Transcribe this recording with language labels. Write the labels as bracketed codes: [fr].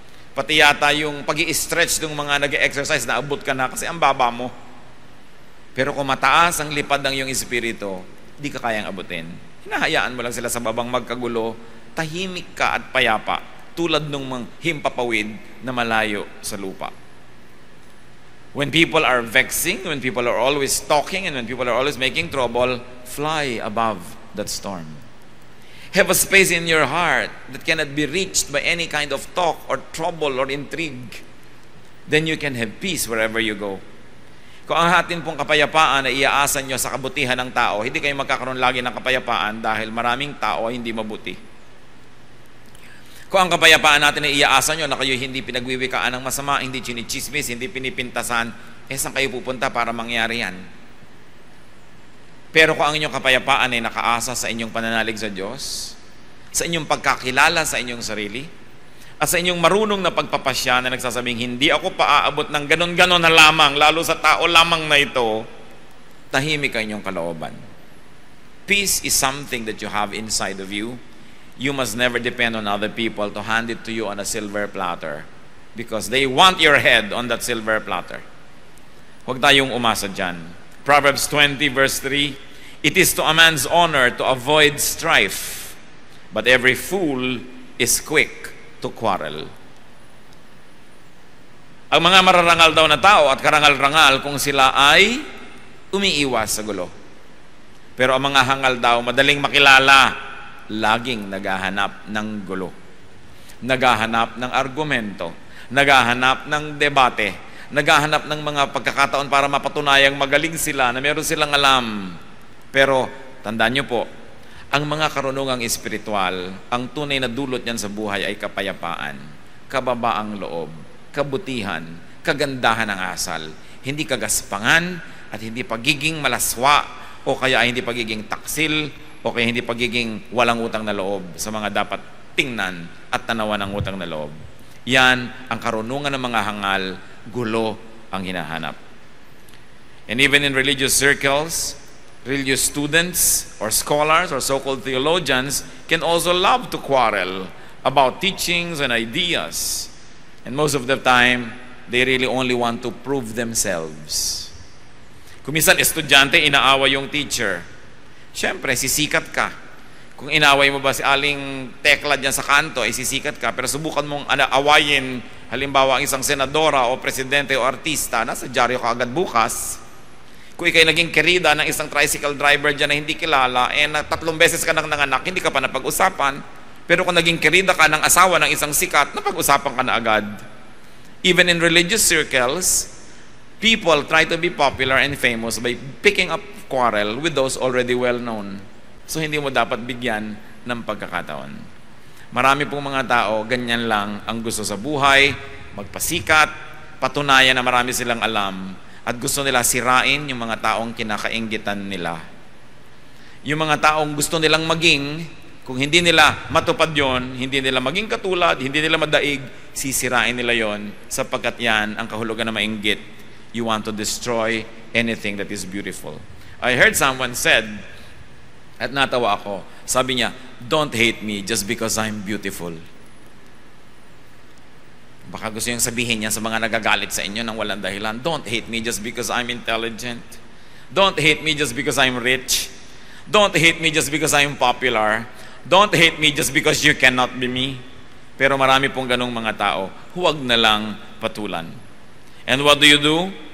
[tl] Pati yata yung pag-i-stretch ng mga nag-exercise, naabot ka na kasi ang baba mo. Pero kung mataas ang lipad ng iyong espiritu, di ka kayang abutin. Hinahayaan mo lang sila sa babang magkagulo, tahimik ka at payapa, tulad ng mga himpapawid na malayo sa lupa. [en] When people are vexing, when people are always talking, and when people are always making trouble, fly above that storm. Have a space in your heart that cannot be reached by any kind of talk or trouble or intrigue. Then you can have peace wherever you go. [tl] Kung ang atin pong kapayapaan ay iaasan nyo sa kabutihan ng tao, hindi kayo magkakaroon lagi ng kapayapaan dahil maraming tao ay hindi mabuti. Kung ang kapayapaan natin ay iaasan nyo na kayo hindi pinagwiwikaan ng masama, hindi chinichismis, hindi pinipintasan, saan kayo pupunta para mangyari yan? Pero kung ang inyong kapayapaan ay nakaasa sa inyong pananalig sa Diyos, sa inyong pagkakilala sa inyong sarili, at sa inyong marunong na pagpapasya na nagsasabing, hindi ako paaabot ng ganon-ganon na lamang, lalo sa tao lamang na ito, tahimik ang inyong kalooban. [en] Peace is something that you have inside of you. You must never depend on other people to hand it to you on a silver platter because they want your head on that silver platter. [tl] Huwag tayong umasa dyan. [en] Proverbs 20 verse 3, it is to a man's honor to avoid strife, but every fool is quick to quarrel. [tl] Ang mga mararangal daw na tao at karangal-rangal kung sila ay umiiwas sa gulo. Pero ang mga hangal daw, madaling makilala, laging naghahanap ng gulo. Naghahanap ng argumento, naghahanap ng debate, naghahanap ng mga pagkakataon para mapatunayang magaling sila, na meron silang alam. Pero, tandaan nyo po, ang mga karunungang espiritual, ang tunay na dulot niyan sa buhay ay kapayapaan, kababaang loob, kabutihan, kagandahan ng asal, hindi kagaspangan, at hindi pagiging malaswa, o kaya hindi pagiging taksil, o kaya hindi pagiging walang utang na loob sa mga dapat tingnan at tanawan ng utang na loob. Yan ang karunungan ng mga hangal, gulo ang hinahanap. [en] And even in religious circles, religious students or scholars or so-called theologians can also love to quarrel about teachings and ideas. And most of the time, they really only want to prove themselves. [tl] Kung minsan estudyante, inaaway yung teacher. Siyempre, sisikat ka. Kung inaway mo ba si Aling Tekla dyan sa kanto, ay sisikat ka. Pero subukan mong awayin, halimbawa, ang isang senadora o presidente o artista, nasa dyaryo ka agad bukas. Kung ikay naging kerida ng isang tricycle driver dyan na hindi kilala, na 3 beses ka nang nanganak, hindi ka pa napag-usapan. Pero kung naging kerida ka ng asawa ng isang sikat, napag-usapan ka na agad. [en] Even in religious circles, people try to be popular and famous by picking up quarrel with those already well known. [tl] So hindi mo dapat bigyan ng pagkakataon. Marami pong mga tao, ganyan lang ang gusto sa buhay, magpasikat, patunayan na marami silang alam, at gusto nila sirain yung mga taong kinakainggitan nila. Yung mga taong gusto nilang maging, kung hindi nila matupad yon, hindi nila maging katulad, hindi nila madaig, sisirain nila yon, sapagkat yan ang kahulugan na mainggit. [en] You want to destroy anything that is beautiful. I heard someone said, [tl] at natawa ako, sabi niya, [en] don't hate me just because I'm beautiful. [tl] Baka gusto niyang sabihin niya sa mga nagagalit sa inyo nang walang dahilan, [en] don't hate me just because I'm intelligent. Don't hate me just because I'm rich. Don't hate me just because I'm popular. Don't hate me just because you cannot be me. [tl] Pero marami pong ganong mga tao, huwag na lang patulan. [en] And what do you do?